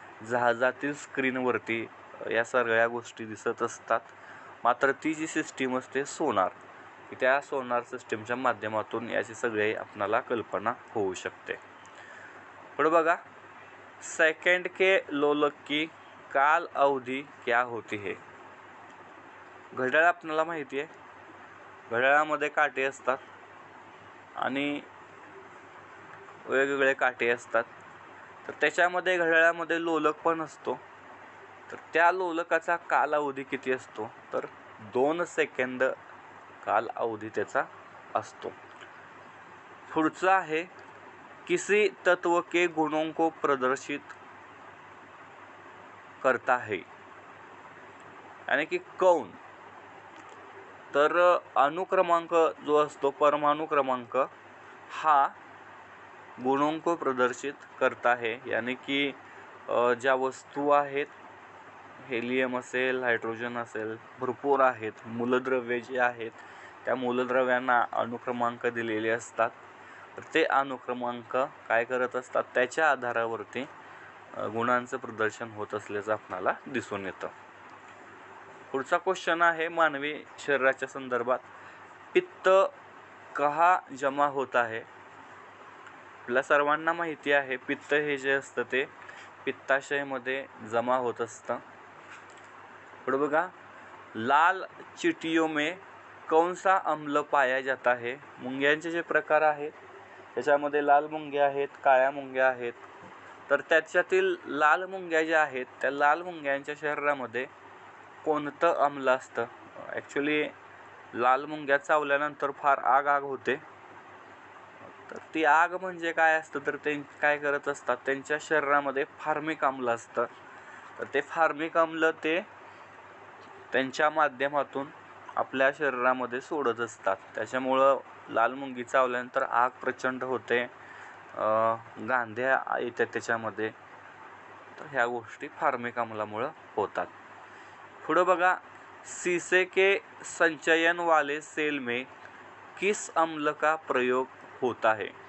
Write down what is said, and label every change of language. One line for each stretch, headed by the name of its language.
Marathi: जहाजातील स्क्रीनवरती या सगळ्या गोष्टी दिसत असतात, मात्र ती जी सिस्टीम असते सोनार, की त्या सोनार सिस्टीमच्या माध्यमातून याची सगळी आपणाला कल्पना होऊ शकते. पुढे बघा,
Hindi: सेकंड के लोलक की काल अवधी क्या होती है?
Marathi: घड्याळ आपल्याला माहिती आहे, घड्याळामध्ये काटे असतात आणि वेगवेगळे काटे असतात. तर त्याच्यामध्ये घड्याळामध्ये लोलक पण असतो. तर त्या लोलकाचा कालावधी किती असतो? तर 2 सेकंद कालावधी त्याचा असतो. पुढचं आहे,
Hindi: किसी तत्व के गुणों को प्रदर्शित करता है, यानी की कौन?
Marathi: तर अणुक्रमांक जो असतो, परमाणु क्रमांक,
Hindi: हा गुणों को प्रदर्शित करता है, यानी की
Marathi: ज्या वस्तू आहेत, हेलियम असेल, हायड्रोजन असेल, भरपूर आहेत, मूलद्रव्ये जे आहेत त्या मूलद्रव्यांना अणुक्रमांक दिलेले असतात. तर ते अणुक्रमांक काय करत असतात, त्याच्या आधारावरती गुणांचं प्रदर्शन होत असल्याचं आपल्याला दिसून येतं. पुढचा क्वेश्चन आहे मानवी शरीराच्या संदर्भात,
Hindi: पित्त कहा जमा होता है?
Marathi: आपल्या सर्वांना माहिती आहे पित्त हे जे असतं ते पित्ताशयमध्ये जमा होत असतं. पुढे बघा,
Hindi: लाल चींटियों में कौन सा अम्ल पाया जाता है?
Marathi: मुंग्यांचे जे प्रकार आहेत त्याच्यामध्ये लाल मुंग्या आहेत, काळ्या मुंग्या आहेत. तर त्याच्यातील लाल मुंग्या ज्या आहेत त्या लाल मुंग्यांच्या शरीरामध्ये कोणतं अम्ल असतं? ॲक्च्युली लाल मुंग्या चावल्यानंतर फार आग होते. तर ती आग म्हणजे काय असतं, तर ते काय करत असतात, त्यांच्या शरीरामध्ये फार्मिक अम्ल असतं. तर ते फार्मिक अम्ल ते त्यांच्या माध्यमातून आपल्या शरीरामध्ये सोडत असतात. त्याच्यामुळं लाल मुंगी चावल्यानंतर आग प्रचंड होते, गांध्या येतात त्याच्यामध्ये. तर ह्या गोष्टी फार्मिक अम्लामुळं होतात. पुढं बघा,
Hindi: शीशे के संचयन वाले सेल में किस अम्ल का प्रयोग होता है?